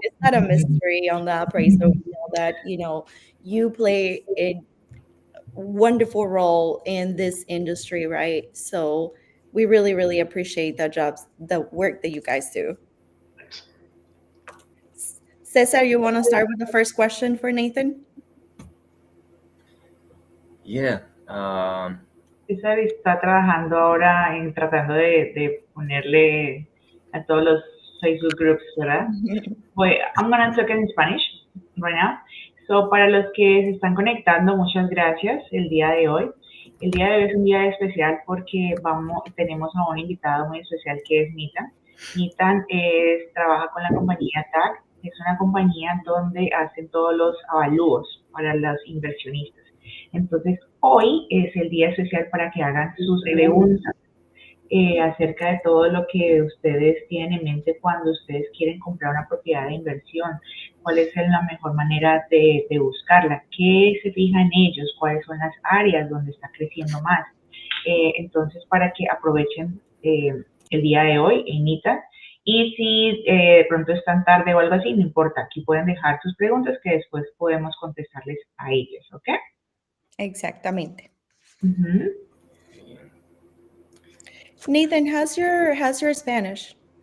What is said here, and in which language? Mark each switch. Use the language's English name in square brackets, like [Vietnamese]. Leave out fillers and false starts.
[English] It's not a mystery on the appraisal. We know that, you play a wonderful role in this industry, right? So we really, really appreciate the work that you guys do. Thanks. Cesar, you want to start with the first question for Nathan? Yeah. [Spanish] César está trabajando ahora en tratando de ponerle a todos los Facebook groups, ¿verdad? [English] I'm gonna talk in Spanish right now. [Spanish] So, para los que se están conectando, muchas gracias el día de hoy. El día de hoy es un día especial porque tenemos a un invitado muy especial que es Nitan. Nitan trabaja con la compañía TAG. Es una compañía donde hacen todos los avalúos para los inversionistas. Entonces, hoy es el día especial para que hagan sus preguntas acerca de todo lo que ustedes tienen en mente cuando ustedes quieren comprar una propiedad de inversión, cuál es la mejor manera de buscarla, qué se fija en ellos, cuáles son las áreas donde está creciendo más. Entonces, para que aprovechen el día de hoy en ITA. Y si de pronto están tarde o algo así, no importa, aquí pueden dejar sus preguntas que después podemos contestarles a ellos, ¿ok? Exactamente. Ujú. [English] Nathan, how's your Spanish?